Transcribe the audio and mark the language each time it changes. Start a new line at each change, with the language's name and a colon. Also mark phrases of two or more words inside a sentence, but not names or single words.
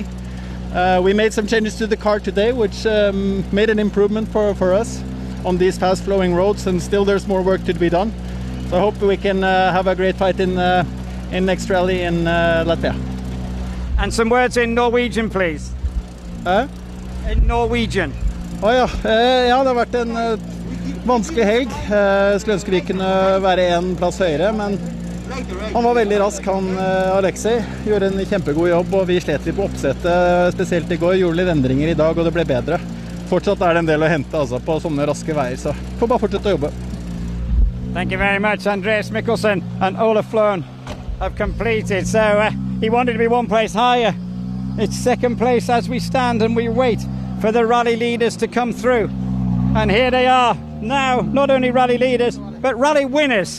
English: We made some changes to the car today, which made an improvement for us on these fast-flowing roads, and still there's more work to be done. So I hope we can have a great fight in next rally in Latvia. And some words in Norwegian, please. In Norwegian.
Norwegian: Ja, det har vært en vanskelig helg. Skulle ønske vi kunne være en plass høyere, men han var veldig rask, Alexei. Gjorde en kjempegod jobb, og vi slet litt på oppsettet, spesielt i går. Gjorde litt endringer i dag, og det ble bedre. Fortsatt det en del å hente altså, på sånne raske veier, så får bare fortsette å jobbe.
English: Thank you very much. Andreas Mikkelsen and Ola Floen have completed. So he wanted to be one place higher. It's second place as we stand and we wait for the rally leaders to come through. And here they are now, not only rally leaders, but rally winners.